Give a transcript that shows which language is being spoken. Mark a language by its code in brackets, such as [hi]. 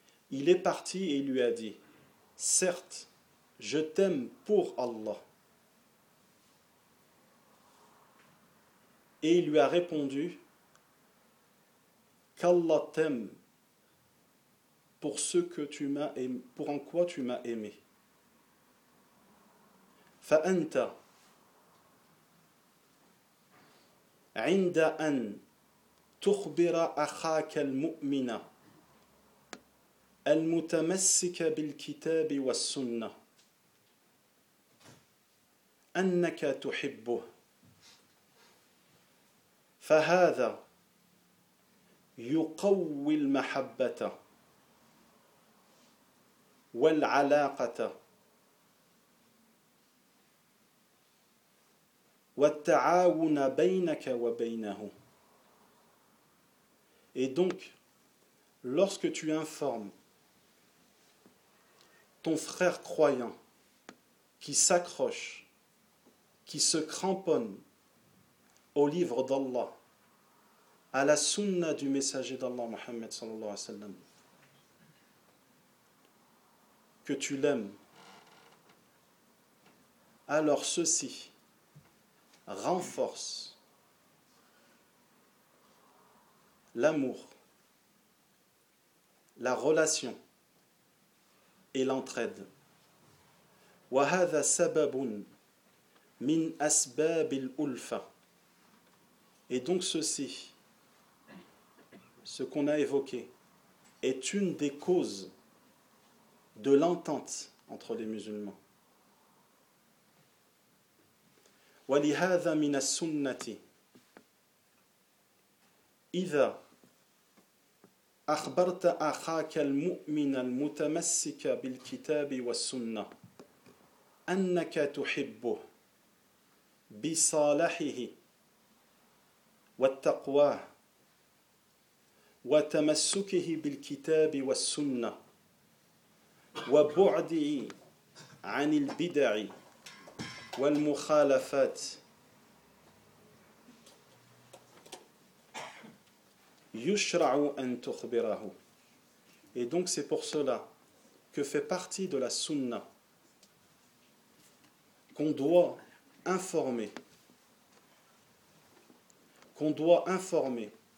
[fr] Il est parti et lui a dit, certes, je t'aime pour Allah. Et il lui a répondu, qu'Allah t'aime pour ce que tu m'as aimé, pour en quoi tu m'as aimé. [ar] فأنت عند أن تخبر أخاك المؤمن المتمسك بالكتاب والسنة أنك تحبه فهذا يقوي المحبة والعلاقة والتعاون بينك وبينه. [fr] Et donc lorsque tu informes ton frère croyant qui s'accroche, qui se cramponne au livre d'Allah, à la sunna du messager d'Allah, Mohammed sallallahu alayhi wa sallam, que tu l'aimes, alors ceci renforce l'amour, la relation et l'entraide. [ar] وَهَذَا سَبَبٌ مِنْ أَسْبَابِ الْأُلْفَ. [fr] Et donc ceci, ce qu'on a évoqué, est une des causes de l'entente entre les musulmans. [ar] وَلِهَذَا مِنَ السُنَّةِ إِذَا أخبرت أخاك المؤمن المتمسك بالكتاب والسنة أنك تحبه بصالحه والتقواه وتمسكه بالكتاب والسنة وبعده عن البدع والمخالفات Yushra'u an tukhbirahu. [fr] Et donc c'est pour cela que fait partie de la sunna qu'on doit informer